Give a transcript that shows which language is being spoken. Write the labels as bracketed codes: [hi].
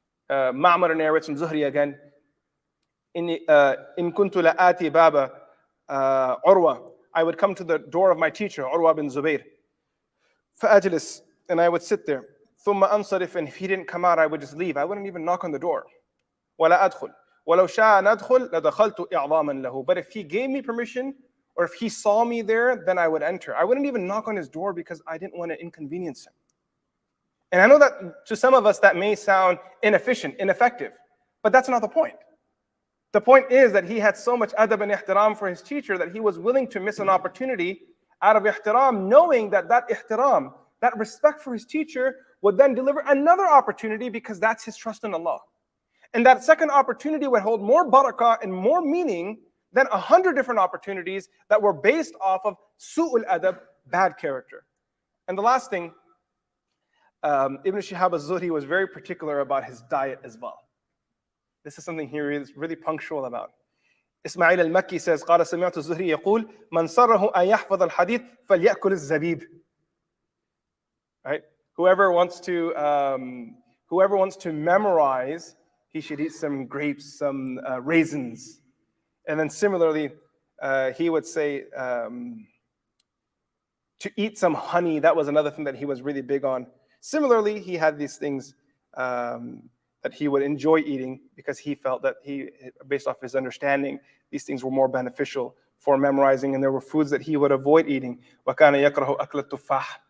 [en] Ma'mar narrates from Zuhri again, [ar] in kuntu la'ati baba Urwa, [en] I would come to the door of my teacher, Urwa bin Zubayr. [ar] فأجلس, [en] and I would sit there. [ar] ثم أنصرف, [en] and if he didn't come out, I would just leave. I wouldn't even knock on the door. [ar] ولا أدخل. ولو شاء أن أدخل لدخلت إعظاما له. [en] But if he gave me permission, or if he saw me there, then I would enter. I wouldn't even knock on his door because I didn't want to inconvenience him. And I know that to some of us that may sound inefficient, ineffective, but that's not the point. The point is that he had so much adab and ihtiram for his teacher that he was willing to miss an opportunity out of ihtiram, knowing that that ihtiram, that respect for his teacher, would then deliver another opportunity because that's his trust in Allah. And that second opportunity would hold more barakah and more meaning than 100 different opportunities that were based off of su'ul adab, bad character. And the last thing, Ibn Shihab al-Zuhri was very particular about his diet as well. This is something he is really punctual about. Ismail al-Makki says, [ar] قال سمعت الزهري يقول من سره أن يحفظ الحديث فليأكل الزبيب. [en] Right? Whoever wants to memorize, he should eat some grapes, some raisins. And then similarly, he would say to eat some honey. That was another thing that he was really big on. Similarly, he had these things that he would enjoy eating because he felt that based off his understanding, these things were more beneficial for memorizing, and there were foods that he would avoid eating. [ar] وَكَانَ يَكْرَهُ أَكْلَ التُّفَّاحِ.